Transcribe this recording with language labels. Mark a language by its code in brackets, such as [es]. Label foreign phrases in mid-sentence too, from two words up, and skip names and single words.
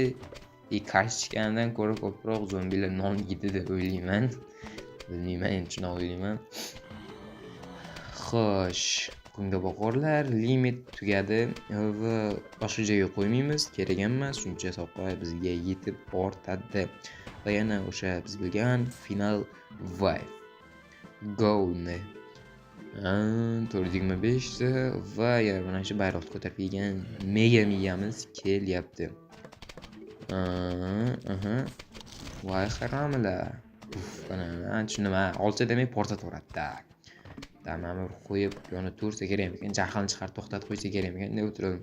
[uz] Kartochkadan ko'ra ko'proq zombilar non yedi deb o'ylayman. Bilmayman, endi shuni o'ylayman. Xo'sh, kunga boqarlar, limit tugadi va boshqa joyga qo'ymaymiz, kerak emas, shuncha soqqa bizga yetib ortadi. Va yana o'sha biz bilgan [en] final wave. [uz] Go ni. 425 va yana mana shu bayroqni ko'tarib kelgan mega miyamiz kelyapti. Voy haromilar. Mana tushundim. Olcha demak portataveradi-da. Mana qo'yib yonib tursa kerak ekan, jahlni chiqarib to'xtatib qo'ysa kerak ekan deb o'tirdim.